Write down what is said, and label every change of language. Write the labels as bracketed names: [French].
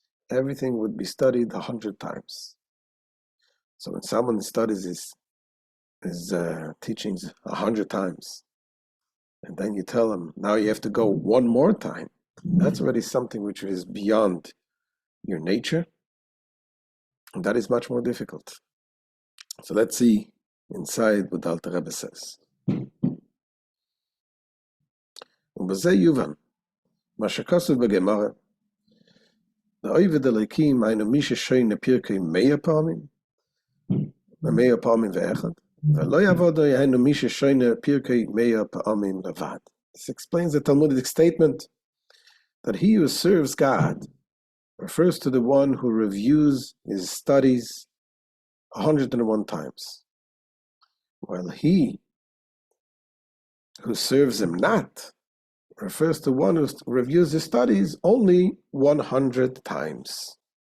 [English] Everything would be studied 100 times. So when someone studies his teachings 100 times, and then you tell him, now you have to go one more time, that's already something which is beyond your nature, and that is much more difficult. So let's see inside what the Alter Rebbe says. [Hebrew] ובזה יובן, מה שכתוב בגמרא, העובד אלוקים היינו מי ששונה פרקי 100 פעמים, ו100 פעמים ואחד, ולא יעבוד היינו מי ששונה פרקי 100 פעמים לבד. [English] This explains the Talmudic statement that he who serves God refers to the one who reviews his studies 101 times, while he who serves Him not refers to one who reviews his studies only 100 times.